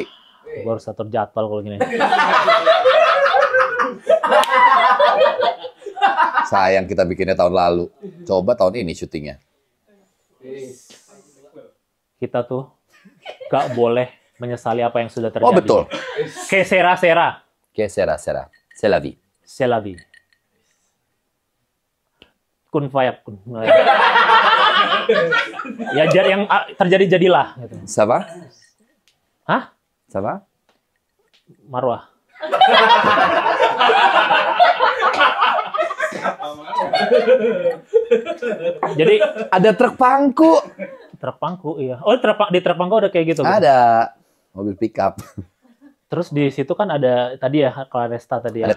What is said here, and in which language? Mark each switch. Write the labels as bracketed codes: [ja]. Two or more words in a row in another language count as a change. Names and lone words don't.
[id] Gue harus atur jadwal kalau gini. Sayang kita bikinnya tahun lalu. Coba tahun ini syutingnya. Kita tuh gak boleh menyesali apa yang sudah terjadi. Oh betul. [es] Que sera sera. [fr] Oke, sera. C'est la vie. C'est la vie. [ar] كن فيكون. [id] Ya yang terjadi jadilah. Gitu. [fr] Ça va? Hah? Ça va? [id] Marwah. Jadi Ada truk pangku. terpangku, iya. Oh, di terpangku ada kayak gitu. Ada mobil pickup. Terus di situ kan ada tadi ya Claresta tadi ya.